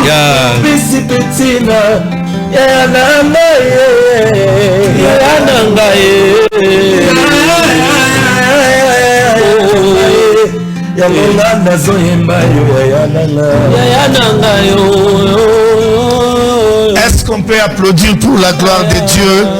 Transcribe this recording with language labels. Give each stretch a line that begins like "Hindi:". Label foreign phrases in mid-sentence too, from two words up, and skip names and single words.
Lingala: Ya. Pisi pitina. Yaya nanga, eh. Yaya nanga, eh. Yaya. Ya monga nazoyemba yo, yaya nanga. Yaya nanga, yo.
French: Est-ce qu'on peut applaudir pour la gloire de Dieu?